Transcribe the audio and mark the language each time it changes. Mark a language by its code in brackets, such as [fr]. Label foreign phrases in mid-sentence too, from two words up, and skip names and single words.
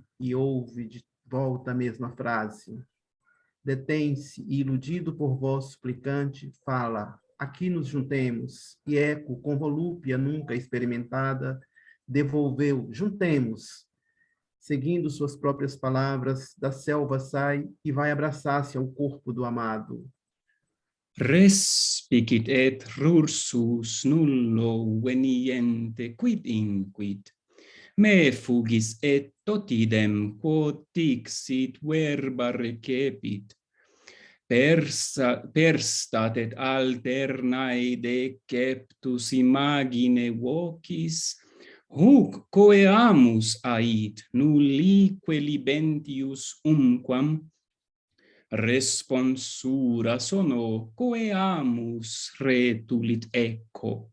[pt] E ouve de volta a mesma frase. Detém-se e, iludido por voz suplicante, fala, aqui nos juntemos. E Eco, com volúpia nunca experimentada, devolveu, juntemos. Seguindo suas próprias palavras, da selva sai e vai abraçar-se ao corpo do amado. [la] Respicit et rursus nullo veniente quid inquit. Me fugis et totidem quod dixit verba recepit. Perstat et alternae deceptus imagine vocis, huc coeamus ait nullique libentius umquam, responsura sono coeamus retulit Eco.